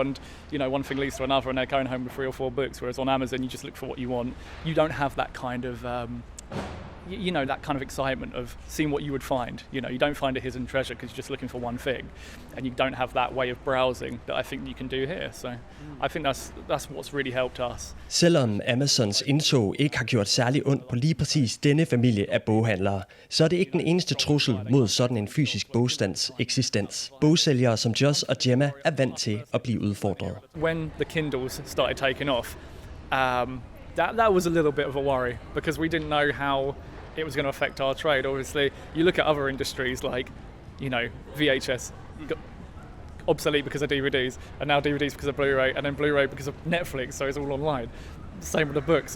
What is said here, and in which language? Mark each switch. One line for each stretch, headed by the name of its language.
English: And, one thing leads to another, and they're going home with 3 or 4 books, whereas on Amazon, you just look for what you want. You don't have that kind of, that kind of excitement of seeing what you would find. You don't find a hidden treasure because you're just looking for one thing, and you don't have that way of browsing that I think you can do here. So I think that's what's really helped us.
Danish: Selvom Amazons indtog ikke har gjort særlig ondt på lige præcis denne familie af boghandlere, så er det ikke den eneste trussel mod sådan en fysisk bogstands eksistens. Bogsælgere som Joss og Gemma er vant til at blive udfordret.
English: When the Kindles started taking off, that was a little bit of a worry, because we didn't know how it was going to affect our trade. Obviously, you look at other industries like, VHS got obsolete because of DVDs, and now DVDs because of Blu-ray, and then Blu-ray because of Netflix, so it's all online. Same with the books.